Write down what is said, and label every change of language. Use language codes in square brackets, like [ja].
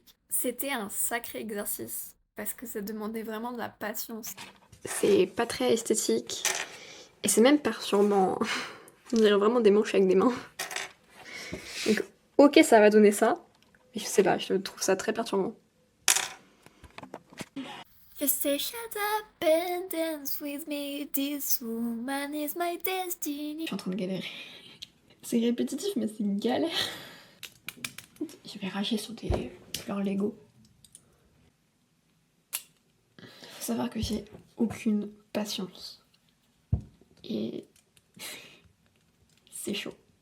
[fr] C'était un sacré exercice parce que ça demandait vraiment de la patience. C'est pas très esthétique et c'est même perturbant. On dirait vraiment des manches avec des mains. Donc, ok, ça va donner ça, mais je sais pas, je trouve ça très perturbant. [en] Just say shut up and dance with me. This woman is my destiny. [fr] Je suis en train de galérer. C'est répétitif, mais c'est une galère. Je vais rager sur des fleurs Lego. Faut savoir que j'ai aucune patience. Et c'est chaud.